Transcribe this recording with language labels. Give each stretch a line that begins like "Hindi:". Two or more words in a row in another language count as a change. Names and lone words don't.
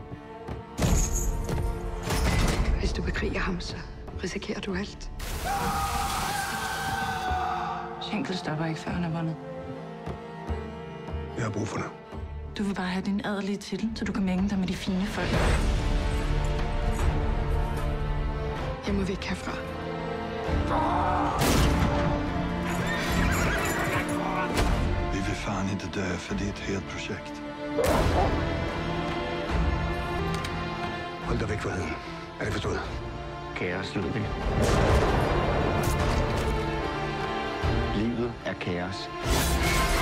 Danish: Hvis du bekriger ham, så risikerer du alt. Schenkel stopper ikke, før han har vundet. Jeg har brug for dig. Du vil bare have din adelige titel, så du kan mænge dig med de fine folk. Jeg må væk herfra.
Swedish: Vi vill fan inte dö, för det är ett helt projekt.
Danish: Hold dig væk fra heden. Er det forstået? Kaos, lyder vi. Livet er kaos.